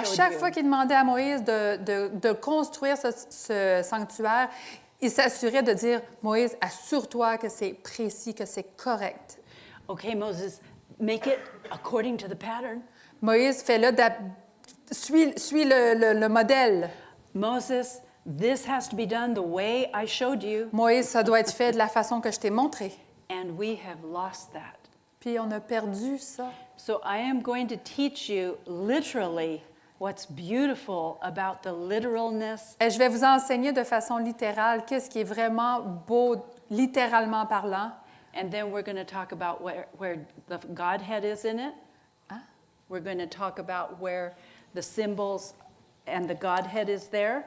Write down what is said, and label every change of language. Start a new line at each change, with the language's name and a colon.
French: à
English: showed
French: chaque
English: you.
French: fois qu'il demandait à Moïse de construire ce sanctuaire, il s'assurait de dire, Moïse, assure-toi que c'est précis, que c'est correct.
English: Okay, Moses, make it according to the pattern.
French: Moïse, fais-le, suis le modèle.
English: Moses, this has to be done the way I showed you.
French: Moïse, ça doit être fait de la façon que je t'ai montré.
English: And we have lost that.
French: Puis on a perdu ça.
English: So I am going to teach you literally what's beautiful about the literalness.
French: Et je vais vous enseigner de façon littérale qu'est-ce qui est vraiment beau, littéralement parlant.
English: And then we're going to talk about where the Godhead is in it. Hein? We're going to talk about where the symbols and the Godhead is there.